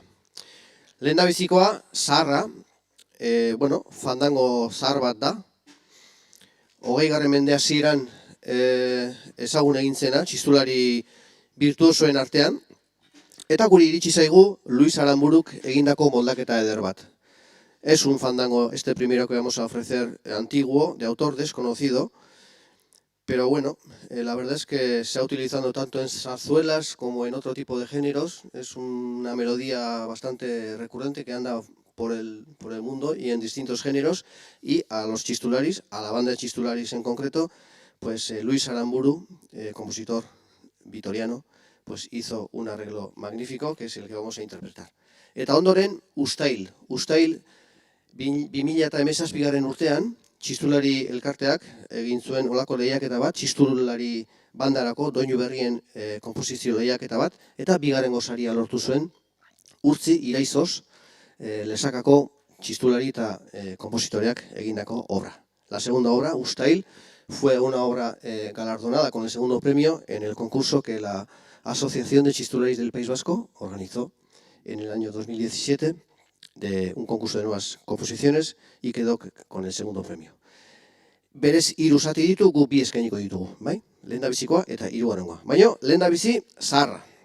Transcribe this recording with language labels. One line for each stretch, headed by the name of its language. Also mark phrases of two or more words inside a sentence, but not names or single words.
Basque: Lehendabizikoa, zaharra, fandango zahar bat da. 20. mende hasieran ezagun egin zena, txistulari virtuosoen artean. Eta guri iritsi zaigu Luis Aranburuk egindako moldaketa eder bat.
Spanish: Es un fandango, este primero que vamos a ofrecer, antiguo, de autor desconocido, pero bueno, la verdad es que se ha utilizado tanto en zarzuelas como en otro tipo de géneros. Es una melodía bastante recurrente que anda por el mundo y en distintos géneros. Y a los chistularis, a la banda de chistularis en concreto, pues Luis Aramburu, compositor vitoriano, pues hizo un arreglo magnífico que es el que vamos a interpretar.
Basque: Eta ondoren, Ustail. Ustail, 2017 urtean, txistulari elkarteak egin zuen olako lehiaketa bat, txistulari bandarako doinu berrien komposizio lehiaketa bat, eta bigarrengo saria lortu zuen Urtzi Iraizoz Lesakako txistulari eta kompositoreak egindako obra.
Spanish: La segunda obra, Ustail, fue una obra galardonada con el segundo premio en el concurso que la Asociación de Chistularis del País Vasco organizó en el año 2017 de un concurso de nuevas composiciones y quedó con el segundo premio.
Basque: Berez 3 zati ditu, gu 2 eskainiko ditugu, bai? Lehendabizikoa eta 3. Baina lehendabizi zaharra.